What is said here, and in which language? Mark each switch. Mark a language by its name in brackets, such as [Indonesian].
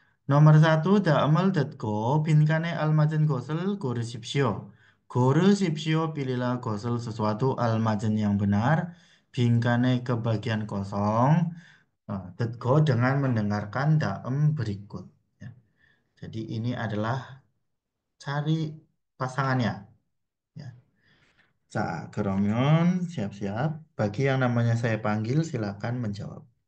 [Korean] Nomor 1, 다음을 듣고 빈칸에 알맞은 것을 고르십시오. [Indonesian] 고르십시오, pilihlah 것을 sesuatu almazen yang benar. 빈칸에 ke bagian kosong. 듣고 dengan mendengarkan daem berikut. Ya. Jadi ini adalah cari pasangannya. Ya. [Korean] 자, 그러면 [Indonesian] siap-siap. Bagi yang namanya saya panggil, silakan menjawab.